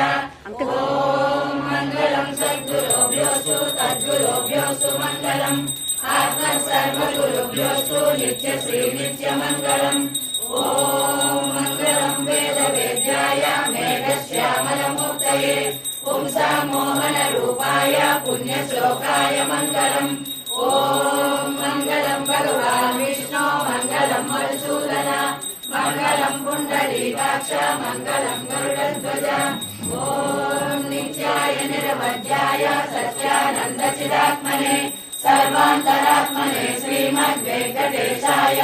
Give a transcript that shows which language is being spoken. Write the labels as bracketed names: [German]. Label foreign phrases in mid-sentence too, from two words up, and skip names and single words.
[Sanskrit] ओम मंगलम सद्गुरुभ्योऽस्तु तद्गुरुभ्योऽस्तु मंगलम आत्मसर्वगुरुभ्योऽस्तु नित्यश्री नित्यमंगलम। ओम मंगलम वेदवेद्याय मेघश्यामलमूर्तये पुंसां मोहनरूपाय पुण्यश्लोकाय मंगलम। ఓం మంగళం భగవాన్ విష్ణు మంగళం మధుసూదన మంగళం పుండరీకాక్ష మంగళం గరుడధ్వజ ఓం నిత్యాయ నిరవధ్యాయ సత్యానంద చిదాత్మనే సర్వాంతరాత్మనే శ్రీమద్వేంకటేశాయ